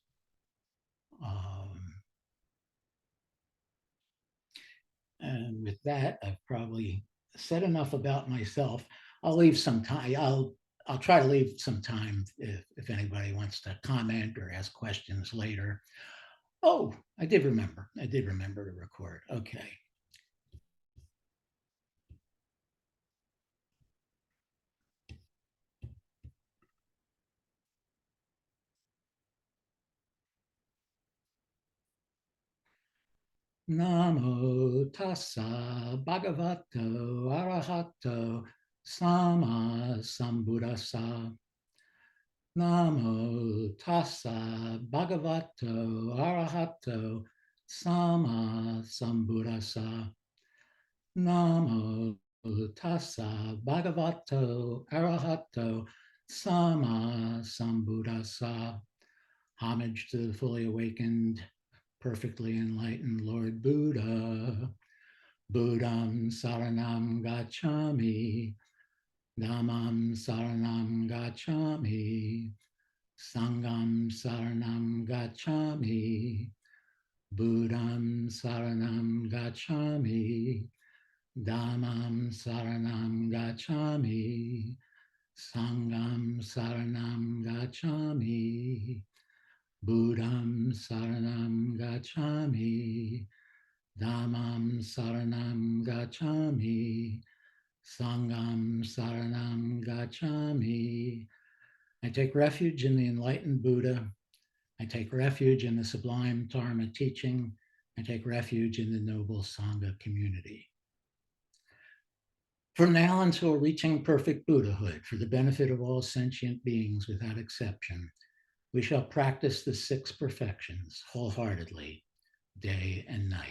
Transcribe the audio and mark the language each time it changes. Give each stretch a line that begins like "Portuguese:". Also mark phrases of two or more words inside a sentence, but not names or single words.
English: Um, and with that, I've probably said enough about myself. I'll leave some time. I'll try to leave some time if anybody wants to comment or ask questions later. Oh, I did remember. I did remember to record. Okay.
Pali: Namo tassa bhagavato arahato sama sambuddhassa. Namo tassa bhagavato arahato sama sambuddhassa. Namo tassa bhagavato arahato sama sambuddhassa.
English: Homage to the fully awakened, perfectly enlightened Lord Buddha.
Pali: Buddham saranam gacchami. Dhammam saranam gacchami. Sangham saranam gacchami. Buddham saranam gacchami. Dhammam saranam gacchami. Sangham saranam gacchami. Buddham saranam gacchami. Dhammam saranam gacchami. Sangham saranam gacchami.
English: I take refuge in the enlightened Buddha. I take refuge in the sublime Dharma teaching. I take refuge in the noble Sangha community. From now until reaching perfect Buddhahood, for the benefit of all sentient beings without exception, we shall practice the six perfections wholeheartedly, day and night.